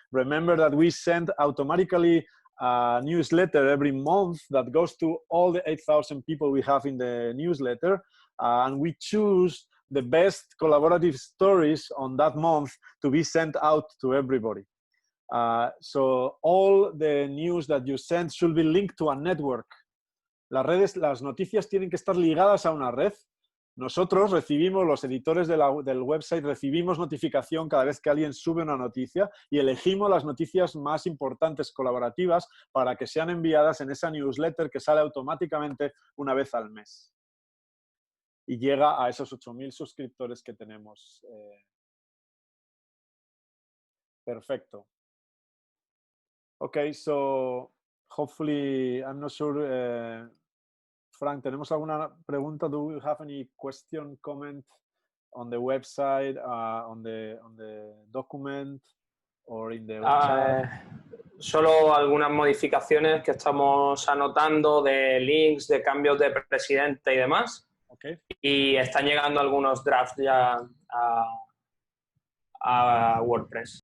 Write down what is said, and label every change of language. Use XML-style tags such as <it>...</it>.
<en>Remember that we send automatically a newsletter every month that goes to all the 8,000 people we have in the newsletter, and we choose the best collaborative stories on that month to be sent out to everybody. So all the news that you send should be linked to a network.</en> <es>Las noticias tienen que estar ligadas a una red. Nosotros recibimos, los editores del website, recibimos notificación cada vez que alguien sube una noticia y elegimos las noticias más importantes colaborativas para que sean enviadas en esa newsletter que sale automáticamente una vez al mes. Y llega a esos 8,000 suscriptores que tenemos.</es> <en>Perfecto. Okay, so hopefully, I'm not sure, Frank,</en> <es>¿tenemos alguna pregunta?</es> <en>Do you have any question, comment on the website, on the document, or in the chat?</en> <es>Solo algunas modificaciones que estamos anotando de links, de cambios de presidente y demás. Okay. Y están llegando algunos drafts ya a WordPress.</es>